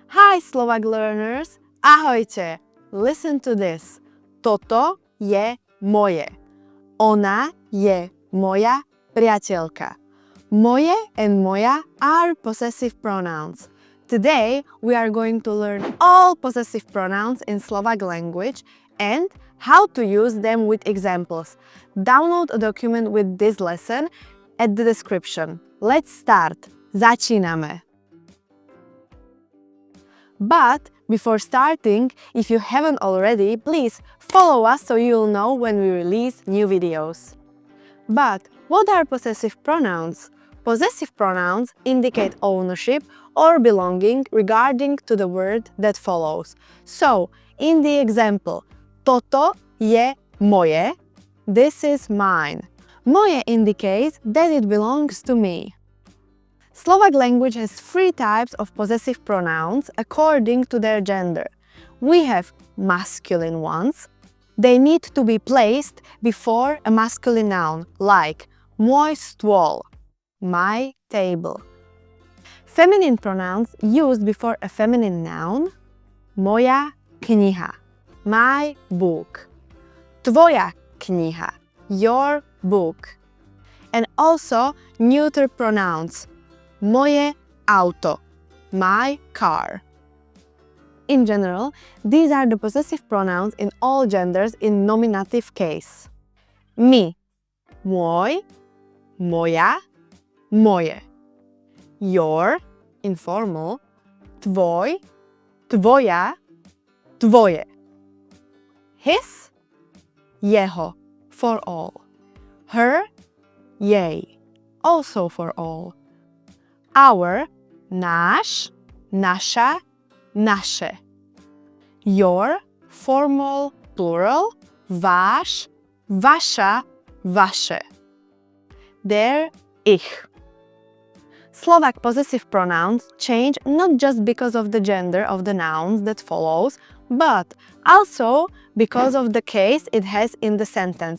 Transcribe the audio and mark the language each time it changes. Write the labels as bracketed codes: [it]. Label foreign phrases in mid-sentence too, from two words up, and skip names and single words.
[en] Hi Slovak learners, ahojte! Listen to this. [sk] Toto je moje. Ona je moja priateľka. [en] Moje and moja are possessive pronouns. Today we are going to learn all possessive pronouns in Slovak language and how to use them with examples. Download a document with this lesson at the description. Let's start. Začíname. But before starting, if you haven't already, please follow us so you'll know when we release new videos. But what are possessive pronouns? Possessive pronouns indicate ownership or belonging regarding to the word that follows. So, in the example, [sk] toto je moje, [en] this is mine. Moje indicates that it belongs to me. Slovak language has three types of possessive pronouns according to their gender. We have masculine ones. They need to be placed before a masculine noun, like [sk] môj stôl, [en] my table. Feminine pronouns used before a feminine noun, [sk] moja kniha, [en] my book, [sk] tvoja kniha, [en] your book. And also neuter pronouns, [sk] moje auto, [en] my car. In general, these are the possessive pronouns in all genders in nominative case. My, [sk] môj, moja, moje. [en] Your, informal, [sk] tvoj, tvoja, tvoje. [en] His, jeho, for all. Her, jej, also for all. Our, [sk] náš, naša, naše. [en] Your, formal, plural, [sk] váš, vaša, vaše. [en] Their, ich. Slovak possessive pronouns change not just because of the gender of the nouns that follows, but also because of the case it has in the sentence.